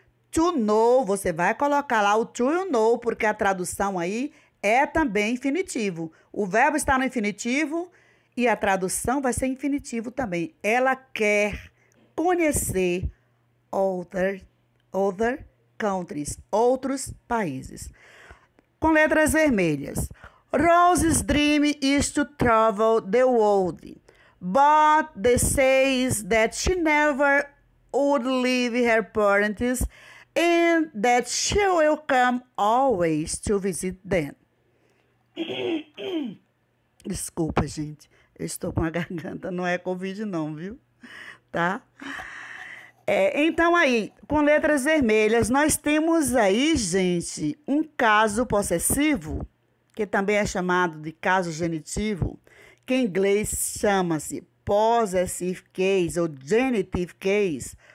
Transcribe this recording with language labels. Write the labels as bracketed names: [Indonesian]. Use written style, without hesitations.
[Portuguese] To know, você vai colocar lá o to you know, porque a tradução aí é também infinitivo. O verbo está no infinitivo e a tradução vai ser infinitivo também. Ela quer conhecer [English] other countries, [Portuguese] outros países. Com letras vermelhas. [English] Rose's dream is to travel the world, but they says that she never would leave her parents and that she will come always to visit them. [Portuguese] Desculpa, gente. Eu estou com a garganta, não é Covid não, viu? Tá? Então aí, com letras vermelhas, nós temos aí, gente, um caso possessivo, que também é chamado de caso genitivo, que em inglês chama-se possessive case ou genitive case.